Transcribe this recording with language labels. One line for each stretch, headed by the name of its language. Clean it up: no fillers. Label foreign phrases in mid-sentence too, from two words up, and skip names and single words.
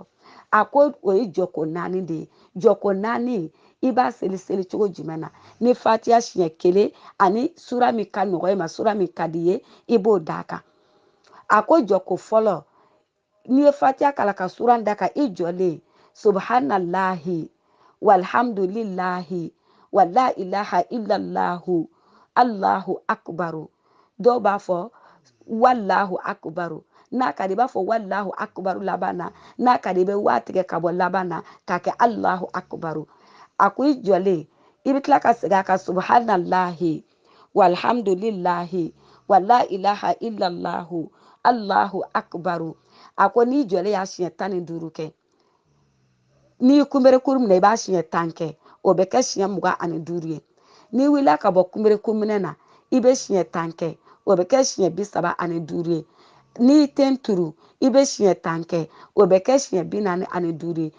Bambara: A ko o ye jɔko 4 de ye. Jɔko 4 i b'a seli cogo jumɛn na? Ni fatiha siɲɛ 1 ani sura min ka nɔgɔ i ma sura min ka di ye i b'o d'a kan. A ko jɔko fɔlɔ n'i ye fatiha kala ka suran d'a kan i jɔlen
Arabic: سبحان الله والحمد لله ولا إله إلا الله الله أكبر.
Bambara: Dɔw b'a fɔ
Arabic: والله أكبر.
Bambara: N'a ka di i b'a fɔ
Arabic: والله أكبر
Bambara: laban na. N'a ka di i bɛ waa tigɛ ka bɔ laban na k'a kɛ
Arabic: الله أكبر.
Bambara: A ko i jɔlen i bɛ tila ka segin a kan
Arabic: سبحان الله والحمد لله ولا إله إلا الله الله أكبر.
Bambara: A ko n'i jɔlen y'a siɲɛ 15 kɛ n'i kunbere kuru minɛ i b'a siɲɛ 10 kɛ o bɛ kɛ siɲɛ 25 ye n'i wulila ka bɔ kunberekunminɛ na i bɛ siɲɛ 10 kɛ o bɛ kɛ siɲɛ 35 ye n'i ten turu i bɛ siɲɛ 10 kɛ o bɛ kɛ siɲɛ 45 ye